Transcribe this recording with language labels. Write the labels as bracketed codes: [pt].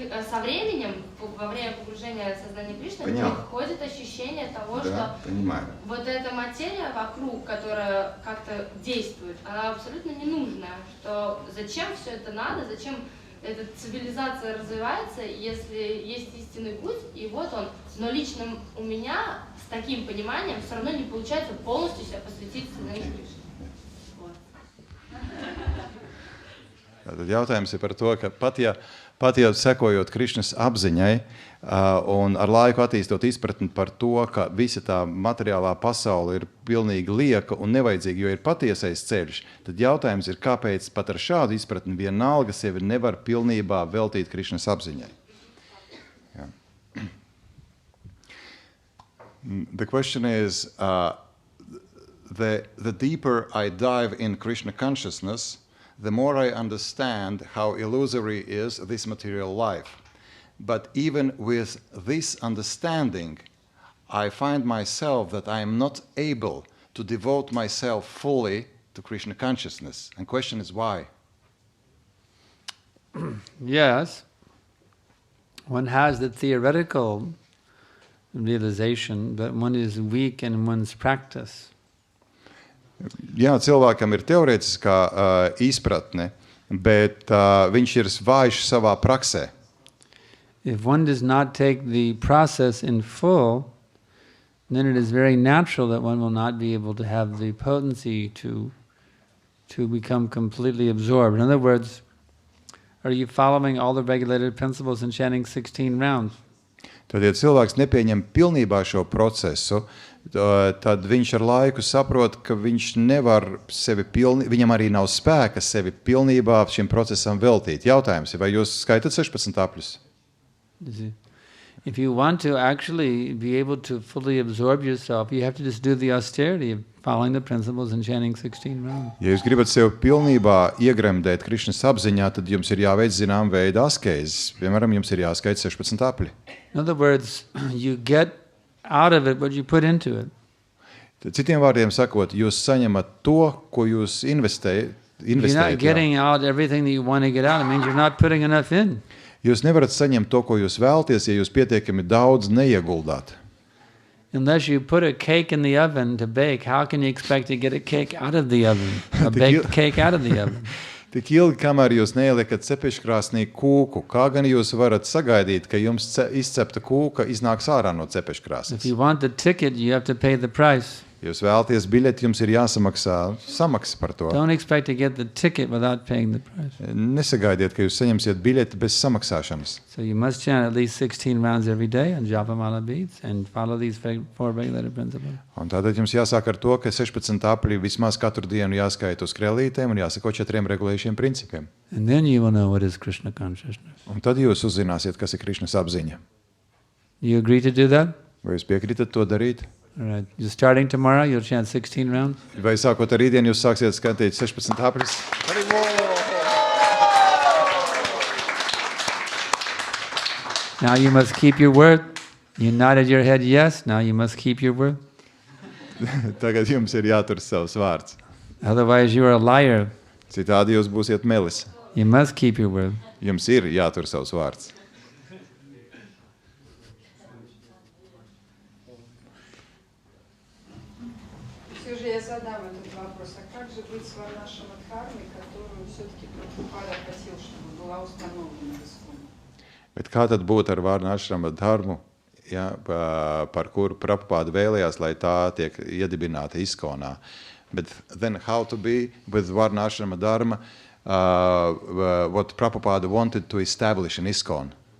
[ru] Со временем, во время погружения в сознание Кришны, приходит ощущение того, что вот эта материя вокруг, которая как-то действует, она абсолютно ненужная. Что зачем все это надо, зачем эта цивилизация развивается, если есть истинный путь, и вот он. Но лично у меня с таким пониманием все равно не получается полностью себя посвятить сознанию Кришны. [lv] Tad jautājums ir par to, ka pat ja sekojot Krišnas apziņai un ar laiku attīstot izpratni par to, ka visa tā materiālā pasaule ir pilnīgi lieka un nevajadzīga, jo ir patiesais ceļš, tad jautājums ir, kāpēc pat ar šādu izpratni vienalga sevi nevar pilnībā veltīt Krišnas apziņai. [en] Yeah. The question is, the deeper I dive in Krishna consciousness, the more I understand how illusory is this material life. But even with this understanding, I find myself that I am not able to devote myself fully to Krishna consciousness. And the question is why? Yes. One has the theoretical realization, but one is weak in one's practice. [lv] Jā, cilvēkam ir teorētiskā izpratne, bet viņš ir vājš savā praksē. [en] If one does not take the process in full, then it is very natural that one will not be able to have the potency to become completely absorbed. In other words, are you following all the regulated principles and chanting 16 rounds? [lv] Tad, ja cilvēks nepieņem pilnībā šo procesu, tad viņš ar laiku saprot, ka viņš nevar viņam arī nav spēka sevi pilnībā šim procesam veltīt. Jautājums ir, vai jūs skaitat 16 apļus? [en] If you want to actually be able to fully absorb yourself, you have to just do the austerity of following the principles and chanting 16 rounds. [lv] Ja jūs gribat sev pilnībā iegremdēt Krišnas apziņā, tad jums ir jāveic zinām veida askezes. Piemēram, jums ir jāskait 16 apļi. [en] In other words, you get out of it what you put into it. [lv] Citiem vārdiem sakot, jūs saņemat to, ko jūs investējat. [en] If you're not getting out everything that you want to get out, it means you're not putting enough in. [lv] Jūs nevarat saņemt to, ko jūs vēlties, ja jūs pietiekami daudz neieguldāt. [en] Unless you put a cake in the oven to bake, how can you expect to get a cake out of the oven? A baked cake out of the oven? [lv] Tik ilgi, kamēr jūs neieliekat cepeškrāsnī kūku, kā gan jūs varat sagaidīt, ka jums izcepta kūka iznāks ārā no cepeškrāsnes? [en] If you want the ticket, you have to pay the price. [lv] Jūs vēlaties biļeti, jums ir jāsamaksā samaksa par to. [en] Don't expect to get the ticket without paying the price. [lv] Nesagaidiet, ka jūs saņemsiet biļeti bez samaksāšanas. [en] So you must chant at least 16 rounds every day on Japamala beads and follow these 4 regulated principles. [lv] Un tātad jums jāsāk ar to, ka 16 apļi vismaz katru dienu jāskaita uz krēlītēm un jāsako 4 regulējušiem principiem. [en] And then you will know what is Krishna consciousness. [lv] Un tad jūs uzzināsiet, kas ir Krišnas apziņa. [en] You agree to do that? [lv] Vai jūs piekrītat to darīt? [en] All right. You're starting tomorrow, you'll chant 16 rounds. [lv] Vai sākot ar rītdienu jūs sāksiet skatīt 16 apļus? [en] Now you must keep your word. You nodded your head yes, now you must keep your word. [lv] Tagad jums ir jātur savs vārds. [en] Otherwise you are a liar. [lv] Citādi jūs būsiet melis. [en] You must keep your word. [lv] Jums ir jātur savs vārds. [ru] Все же я задам этот вопрос. А как же быть с Варнашем Адхармой, которую все-таки Прабхупада хотел, чтобы была установлена в ISKCON? [lv] Bet kā tad būtu ar Vārnašrama dharmu, ja, par kuru Prabhupāda vēlējās, lai tā tiek iedibināta ISKCONā? [en] But then how to be with Vārnašrama dharma, what Prabhupāda wanted to establish in ISKCON?